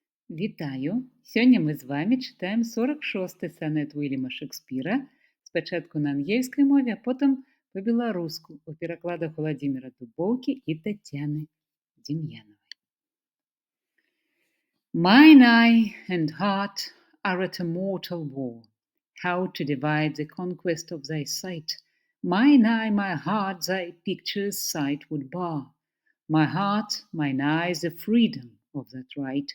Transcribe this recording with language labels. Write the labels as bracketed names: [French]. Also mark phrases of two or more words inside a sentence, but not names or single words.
[Belarusian] Вітаю! Сёння мы з вами чытаем 46-й санет Уільяма Шекспіра, спачатку на ангельскай мове, а потым па-беларуску у перакладах Уладзіміра Дубоўкі і Таццяны Дем'янавай. [English] Mine eye and heart are at a mortal war. How to divide the conquest of thy sight? Mine eye, my heart, thy picture's sight would bar. My heart, mine eye, the freedom of that right.